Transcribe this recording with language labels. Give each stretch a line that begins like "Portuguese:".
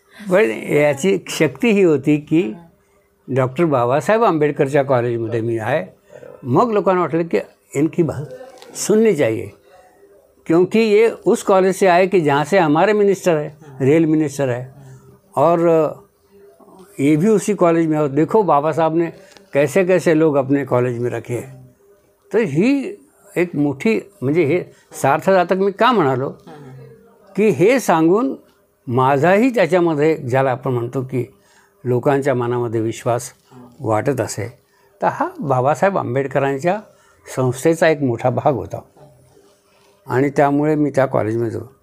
Marathi: पण याची शक्ती ही होती की डॉक्टर बाबासाहेब आंबेडकरच्या कॉलेजमध्ये मी आहे. मग लोकांना वाटलं की
Hindi: इनकी बात सुननी चाहिए, क्योंकि ये उस कॉलेज से आए कि जहाँ से हमारे मिनिस्टर है, रेल मिनिस्टर है, और ये भी उसी कॉलेज में हो. देखो बाबा साहब ने कैसे कैसे लोग अपने कॉलेज में रखे.
Marathi: तर ही एक मोठी, म्हणजे हे सार्थजातक मी का म्हणालो की हे सांगून माझाही त्याच्यामध्ये, ज्याला आपण म्हणतो की लोकांच्या मनामध्ये विश्वास वाटत असे, तर हा बाबासाहेब आंबेडकरांच्या संस्थेचा एक मोठा भाग होता आणि त्यामुळे मी त्या कॉलेजमध्ये जाऊ.